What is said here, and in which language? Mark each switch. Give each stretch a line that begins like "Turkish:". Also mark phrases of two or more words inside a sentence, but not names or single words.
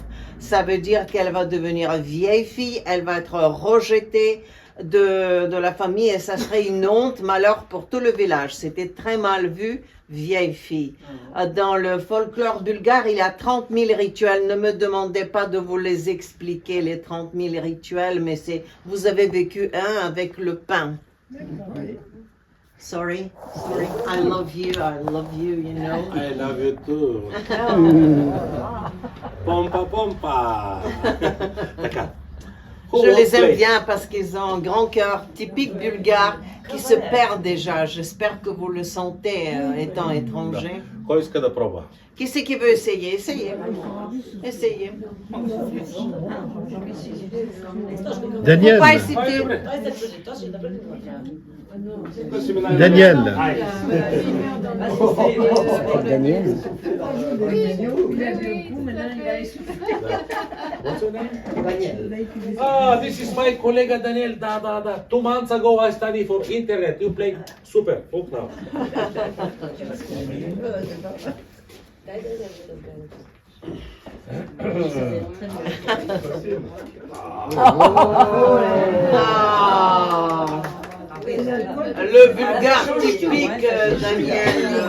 French: Ça veut dire qu'elle va devenir vieille fille, elle va être rejetée de la famille et ça serait une honte, malheur pour tout le village. C'était très mal vu. Vieille fille. Dans le folklore bulgare, il y a 30 000 rituels. Ne me demandez pas de vous les expliquer, les 30 000 rituels, mais vous avez vécu un avec le pain.
English: Sorry. I love you, you know. I love you too. Pompa. Така.
French: Je les aime bien parce qu'ils ont un grand cœur typique bulgare qui se perd déjà. J'espère que vous le sentez étant étranger.
Bulgarian: Кой иска да пробва?
French: Qui c'est qui veut essayer? Essayez. Daniel. Faut pas hésiter. Daniel.
English: This is my colleague Daniel. Da. 2 months ago I studied for internet. You play super. Look now.
French: Le bulgare typique, Daniel.